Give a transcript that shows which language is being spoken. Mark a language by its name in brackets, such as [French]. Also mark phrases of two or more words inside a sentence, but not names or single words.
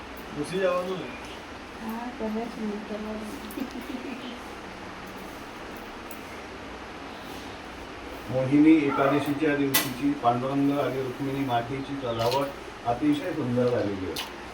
[Gujarati] घुसी જવાનું ને હા કદાચ નહીં કરવાનું. [Marathi] मोहिनी एकादशीच्या दिवशीची पांडुरंग आणि रुक्मिणी मातीची सजावट अतिशय सुंदर झालेली आहे.